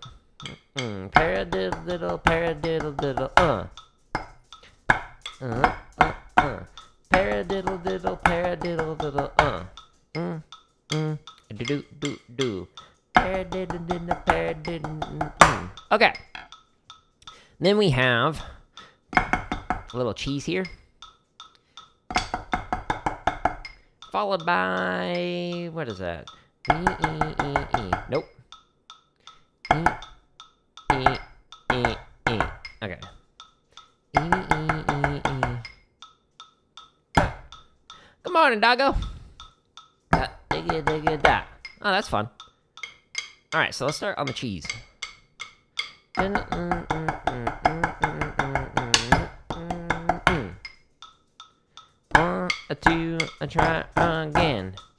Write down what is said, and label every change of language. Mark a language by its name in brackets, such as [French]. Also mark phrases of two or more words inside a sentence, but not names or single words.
[English] Paradiddle diddle, paradiddle diddle, Paradiddle diddle, paradiddle diddle, Do do do. Paradiddle diddle, paradiddle. Okay. Then we have a little cheese here, followed by, what is that? E, E, E, E. Nope. E, E, E, E. Okay. E, E, E, E. Good morning, doggo. Digga, digga, da. Oh, that's fun. All right, so let's start on the cheese. 1, 2, try again.